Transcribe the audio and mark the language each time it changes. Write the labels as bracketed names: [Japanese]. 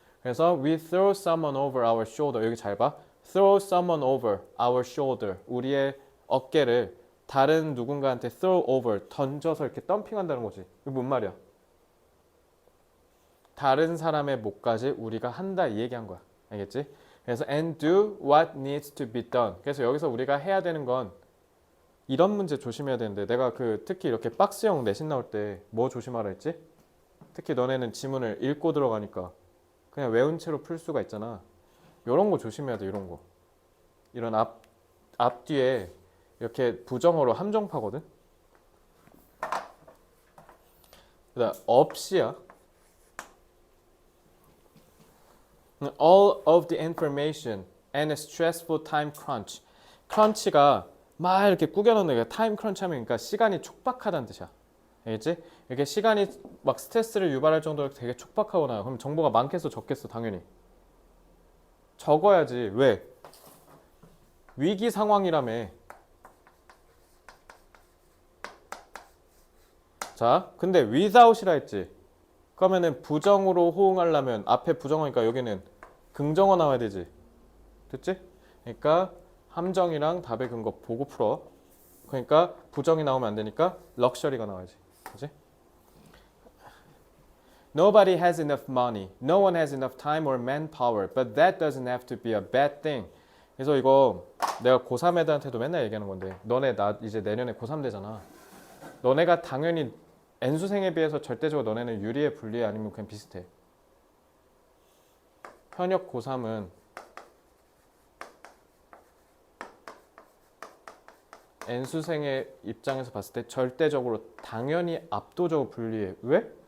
[English] 그래서 we throw someone over our shoulder. [Korean] 여기 잘 봐. [English] throw someone over our shoulder. [Korean] 우리의 어깨를 다른 누군가한테 [English] throw over, [Korean] 던져서 이렇게 덤핑한다는 거지. 이거 뭔 말이야? 다른 사람의 몫까지 우리가 한다 이 얘기한 거야. 알겠지? [English] 그래서 and do what needs to be done. [Korean] 그래서 여기서 우리가 해야 되는 건 이런 문제 조심해야 되는데 내가 특히 이렇게 박스형 내신 나올 때 뭐 조심하라 했지? 특히 너네는 지문을 읽고 들어가니까 그냥 외운 채로 풀 수가 있잖아. 이런 거 조심해야 돼. 이런 거. 이런 앞뒤에 이렇게 부정어로 함정파거든. 그다음 없이야. [English] All of the information and a stressful time crunch. [Korean] crunch가 막 이렇게 꾸겨놓는 게 타임 크런치 하면 그러니까 시간이 촉박하다는 뜻이야. 알겠지? 이렇게 시간이 막 스트레스를 유발할 정도로 되게 촉박하거나 그럼 정보가 많겠어 적겠어 당연히. 적어야지. 왜? 위기 상황이라며. 자, 근데 without이라 했지. 그러면은 부정으로 호응하려면 앞에 부정어니까 여기는 긍정어 나와야 되지. 됐지? 그러니까 함정이랑 답의 근거 보고 풀어. 그러니까 부정이 나오면 안 되니까 럭셔리가 나와야지. 그지? [English] Nobody has enough money. No one has enough time or manpower. But that doesn't have to be a bad thing. [Korean] 그래서 이거 내가 고3 애들한테도 맨날 얘기하는 건데 너네 나 이제 내년에 고3 되잖아. 너네가 당연히 N수생에 비해서 절대적으로 너네는 유리해 불리해 아니면 그냥 비슷해. 현역 고3은 N수생의 입장에서 봤을 때 절대적으로 당연히 압도적으로 불리해. 왜?